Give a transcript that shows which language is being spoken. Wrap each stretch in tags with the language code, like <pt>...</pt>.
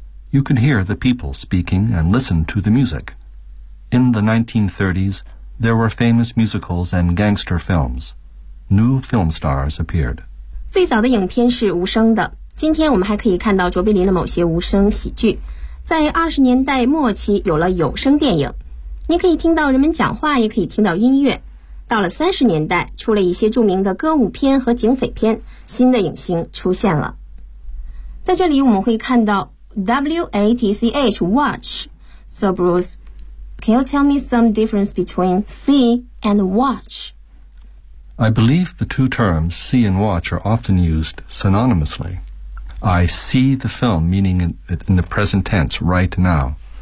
<en>You could hear the people speaking and listen to the musicIn the 1930s, there were famous musicals and gangster films. New film stars appeared.</en> <zh>最早的影片是无声的，今天我们还可以看到卓别林的某些无声喜剧。在20年代末期有了有声电影，你可以听到人们讲话，也可以听到音乐。到了30年代，出了一些著名的歌舞片和警匪片，新的影星出现了。在这里我们会看到 WATCH Watch。</zh> <en>So Bruce, can you tell me some difference between see and watch? I believe the two terms see and watch are often used synonymously. I see the film, meaning in the present tense, right now.</en>